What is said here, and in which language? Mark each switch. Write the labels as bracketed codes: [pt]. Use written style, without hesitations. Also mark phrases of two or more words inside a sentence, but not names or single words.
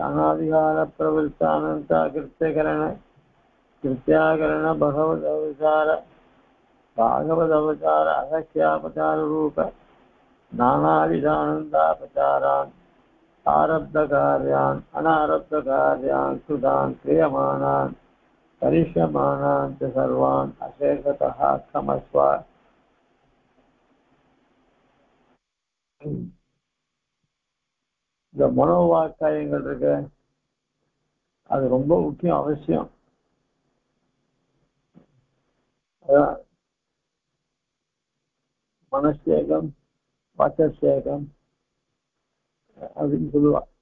[sa] अनादिकालप्रवृत्तानन्ताकृत्याकरण भागवदवतार असख्यापचाररूप नानाविधानन्दापचारान् आरब्धकार्यान् अनारब्धकार्यान् कृतान् क्रियमाणान् करिष्यमाणान् च सर्वान् अशेषतः क्षमस्व। [ta] இந்த மனோவாக்காயங்கள் இருக்கு, அது ரொம்ப முக்கியம், அவசியம். அதான் மனசேகம் வாச்சசேகம் அப்படின்னு சொல்லுவா.